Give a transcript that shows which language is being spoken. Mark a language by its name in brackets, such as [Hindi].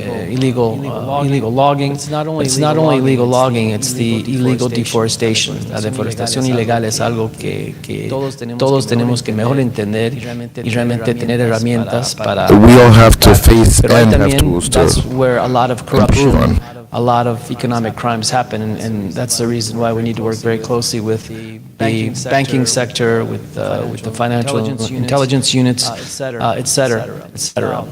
[English] Illegal logging. It's not only illegal logging. It's the illegal deforestation. [Spanish] La deforestación ilegal es algo que todos tenemos que mejor entender y realmente tener herramientas para. [English] We all have to face and have tools to that's where a lot of corruption, a lot of economic crimes happen, and that's the reason why we need to work very closely with the banking sector, with the financial intelligence units, et cetera.